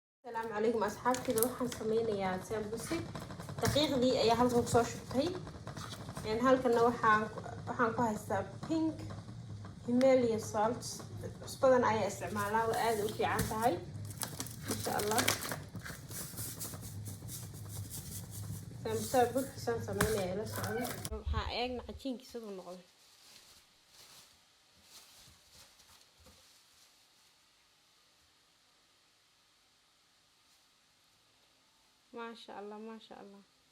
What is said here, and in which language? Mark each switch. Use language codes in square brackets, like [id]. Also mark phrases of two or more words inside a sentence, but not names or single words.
[ar] السلام عليكم أصحابتي. [so] waxaan sameynayaa sambusi daqiiqdii ayaa halkan kusoo shubtay halkana waxaan ku haystaa [en] pink Himalaya salt [so] cusbadan ayaa isticmaalaa oo aad u fiican tahay [ar] إن شاء الله. [so] sambusa burkiisan sameynayaa la socdo waxaa eegna cajiinkiisa uu noqdo [ar] ما شاء الله ما شاء الله.